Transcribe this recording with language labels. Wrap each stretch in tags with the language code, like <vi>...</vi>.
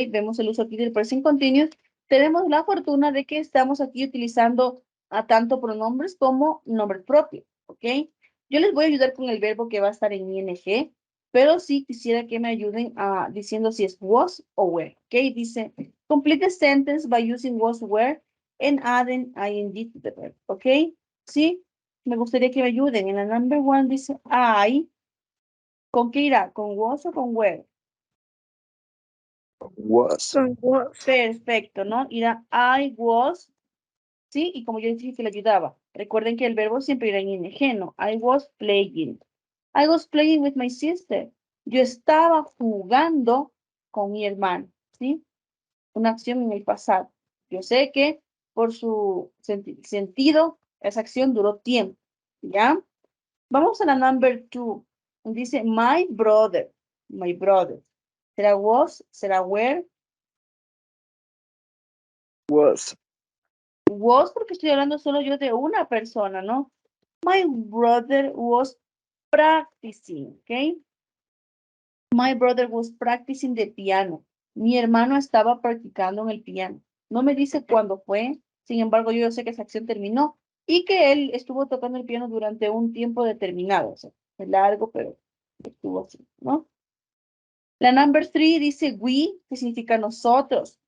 <es>Vemos el uso aquí del present continuous. Tenemos la fortuna de que estamos aquí utilizando a tanto pronombres como nombres propios, ¿ok? Yo les voy a ayudar con el verbo que va a estar en ing, pero sí quisiera que me ayuden diciendo si es was o were, ¿ok? Dice,</es> <en>complete the sentence by using was, were, and adding ing to the verb, ¿ok?</en> <es>Sí, me gustaría que me ayuden. En la</es> <en>number one</en> <es>dice I, ¿con qué irá? ¿Con was o con were?</es> <en>Was.</en> <es>Perfecto, ¿no? Irá</es> <en>I was,</en> <es>¿sí? Y como yo dije que le ayudaba, recuerden que el verbo siempre irá en ing, ¿no?</es> <en>I was playing. I was playing with my sister.</en> <es>Yo estaba jugando con mi hermano, ¿sí? Una acción en el pasado. Yo sé que por su sentido, esa acción duró tiempo, ¿ya? Vamos a la</es> <en>number two.</en> <es>Dice</es> <en>my brother, my brother.</en> <es>¿Será was? ¿Será were?</es> <en>Was.</en> <es>Was porque estoy hablando solo yo de una persona, ¿no?</es> <en>My brother was practicing, ¿ok? My brother was practicing the piano.</en> <es>Mi hermano estaba practicando en el piano. No me dice cuándo fue, sin embargo, yo sé que esa acción terminó y que él estuvo tocando el piano durante un tiempo determinado. O sea, es largo, pero estuvo así, ¿no? La</es> <en>number three</en> <es>dice we, que significa nosotros.</es>